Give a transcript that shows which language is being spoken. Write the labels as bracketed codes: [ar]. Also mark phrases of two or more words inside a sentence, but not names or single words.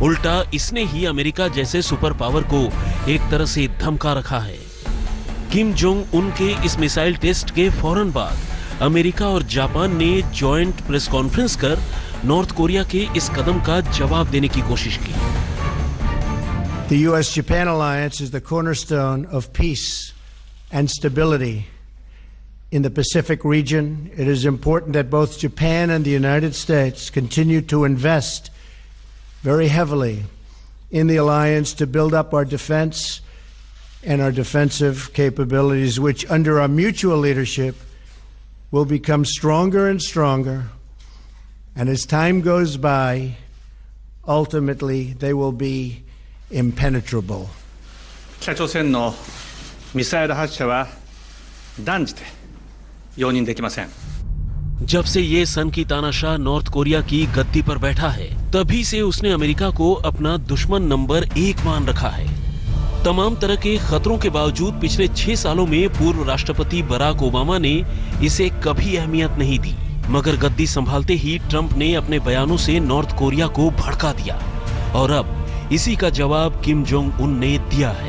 [hi] उल्टा इसने ही अमेरिका जैसे [en] super power [hi] को एक तरह से धमका रखा है। किम जोंग उन के इस मिसाइल टेस्ट के फौरन बाद अमेरिका और जापान ने [en] joint press conference [hi] कर नॉर्थ कोरिया के इस कदम का जवाब देने की कोशिश की। [en] The U.S.-Japan alliance is the cornerstone of peace and stability in the Pacific region. It is important that both Japan and the United States continue to invest very heavily in the alliance to build up our defense and our defensive capabilities, which under our mutual leadership will become stronger and stronger. And as time goes by, ultimately they will be impenetrable. [ja] 北朝鮮のミサイル発射は断じて容認できません。 [hi] जब से ये सन की तानाशाह नॉर्थ कोरिया की गद्दी पर बैठा है, तभी से उसने अमेरिका को अपना दुश्मन नंबर 1 मान रखा है। तमाम तरह के खतरों के बावजूद पिछले 6 सालों में पूर्व राष्ट्रपति बराक ओबामा ने इसे कभी अहमियत नहीं दी, मगर गद्दी संभालते ही ट्रंप ने अपने बयानों से नॉर्थ कोरिया को भड़का दिया और अब इसी का जवाब किम जोंग उन ने दिया है।